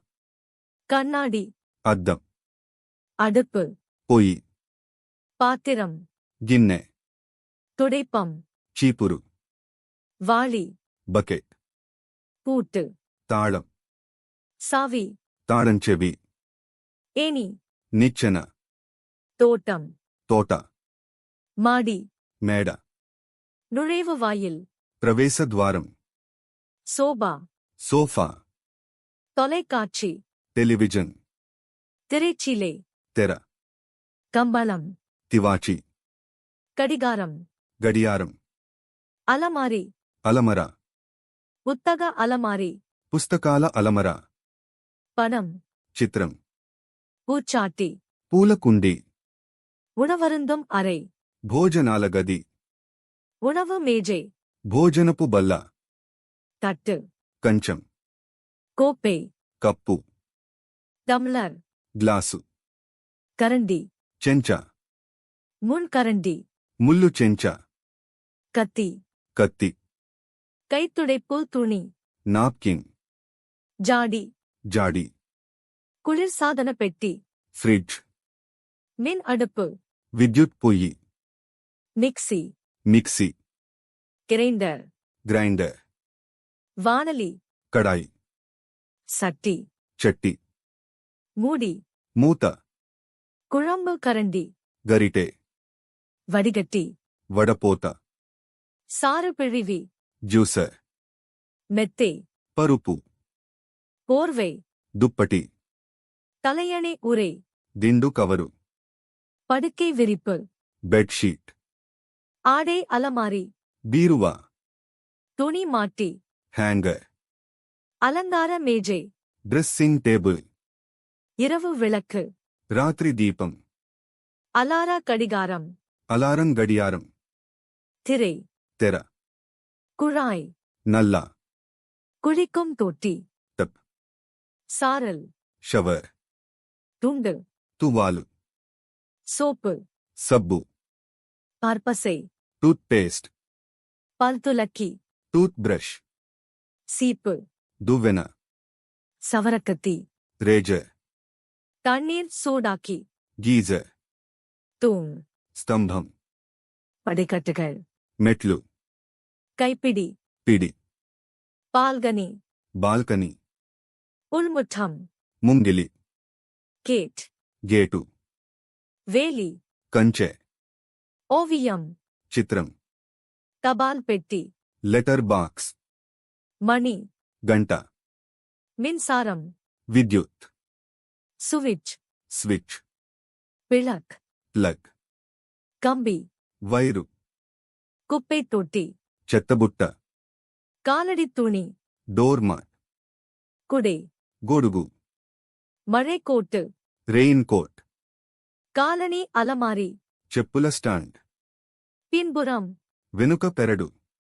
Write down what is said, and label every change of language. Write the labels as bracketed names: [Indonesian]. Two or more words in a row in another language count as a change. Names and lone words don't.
[Tamil] கண்ணாடி [Telugu] అద్దం [Tamil] அடுப்பு [Telugu] పొయ్యి [Tamil] பாத்திரம் [Telugu] గిన్నె [Tamil] துடைப்பம் [Telugu] చీపురు [Tamil] வாளி [Telugu] బకెట్ [Tamil] பூட்டு [Telugu] తాళం [Tamil] சாவி [Telugu] తాళం చెవి [Tamil] ஏணி [Telugu] నిచ్చెన [Tamil] தோட்டம் [Telugu] తోట [Tamil] மாடி [Telugu] మేడ [Tamil] நுழைவு வாயில் [Telugu] ప్రవేశద్వారం [Tamil] சோபா [Telugu] సోఫా [Tamil] தொலைக்காட்சி [Telugu] టెలివిజన్ [Tamil] திரைச்சீலை [Telugu] తెర [Tamil] கம்பளம் [Telugu] తివాచి [Tamil] கடிகாரம் [Telugu] గడియారం [Tamil] அலமாரி [Telugu] అలమర [Tamil] புத்தக அலமாரி [Telugu] పుస్తకాల అలమర [Tamil] பணம் [Telugu] చిత్రం [Tamil] பூச்சாட்டி [Telugu] పూలకుండి [Tamil] உணவருந்தும் அறை [Telugu] భోజనాల గది [Tamil] உணவு மேஜை [Telugu] భోజనపు బల్ల [Tamil] தட்டு [Telugu] కంచం [Tamil] கோப்பை [Telugu] కప్పు [Tamil] டம்ளர் [Telugu] గ్లాసు [Tamil] கரண்டி [Telugu] చెంచా [Tamil] முன்கரண்டி [Telugu] ముల్లు చెంచా [Tamil] கத்தி [Telugu] కత్తి [Tamil] கைத்துடைப்பு துணி [Telugu] నాప్కిన్ [Tamil] ஜாடி [Telugu] జాడి [Tamil] குளிர்சாதன பெட்டி [Telugu] ఫ్రిడ్జ్ [Tamil] மின் அடுப்பு [Telugu] విద్యుత్ పొయ్యి [Tamil] மிக்ஸி [Telugu] మిక్సీ [Tamil] கிரைண்டர் [Telugu] గ్రైండర్ [Tamil] வானலி [Telugu] కడాయి [Tamil] சட்டி [Telugu] చట్టి [Tamil] மூடி [Telugu] మూత [Tamil] குழம்பு கரண்டி [Telugu] గరిటె [Tamil] வடிகட்டி [Telugu] వడపోత [Tamil] சாறு பிழிவி [Telugu] జ్యూసర్ [Tamil] மெத்தை [Telugu] పరుపు [Tamil] போர்வை [Telugu] దుప్పటి [Tamil] தலையணை உரை [Telugu] దిండు కవరు [Tamil] படுக்கை விரிப்பு [Telugu] బెడ్షీట్ [Tamil] ஆடை அலமாரி [Telugu] బీరువా [Tamil] துணி மாட்டி [Telugu] హ్యాంగర్ [Tamil] அலங்கார மேஜை [English] dressing table [Tamil] இரவு விளக்கு [Telugu] రాత్రి దీపం [Tamil] அலார கடிகாரம் [Telugu] అలారం గడియారం [Tamil] திரை [Telugu] తెర [Tamil] குழாய் [Telugu] నల్ల [Tamil] குளிக்கும் தொட்டி [Telugu] టప్ [Tamil] சாரல் [Telugu] షవర్ [Tamil] துண்டு [Telugu] తువాలు [Tamil] சோப்பு [Telugu] సబ్బు [Tamil] பற்பசை [English] tooth paste [Tamil] பல்துலக்கி [English] tooth brush [Tamil] சீப்பு [Telugu] దువ్వెన [Tamil] சவரக்கத்தி [Telugu] రేజర్ [Tamil] தண்ணீர் சூடாக்கி [Telugu] గీజర్ [Tamil] தூண் [Telugu] స్తంభం [Tamil] படிக்கட்டுகள் [Telugu] మెట్లు [Tamil] கைப்பிடி [Telugu] పిడి [Tamil] பால்கனி [Telugu] బాల్కనీ [Tamil] உள்முற்றம் [Telugu] ముంగిలి [Tamil] கேட் [Telugu] గేటు [Tamil] வேலி [Telugu] కంచె [Tamil] ஓவியம் [Telugu] చిత్రం [Tamil] தபால் பெட்டி [English] letter box [Tamil] மணி [Telugu] గంట [Tamil] மின்சாரம் [Telugu] విద్యుత్ [Tamil] சுவிட்ச் [Telugu] స్విచ్ [Tamil] பிளக் [Telugu] ప్లగ్ [Tamil] கம்பி [Telugu] వైరు [Tamil] குப்பை தொட்டி [Telugu] చెత్తబుట్ట [Tamil] காலடி துணி [English] door mat [Tamil] குடை [Telugu] గొడుగు [Tamil] மழைக்கோட்டு [English] rain coat [Tamil] காலணி அலமாரி [Telugu] చెప్పుల స్టాండ్ [Tamil] பின்புறம் [Telugu] వెనుక పెరడు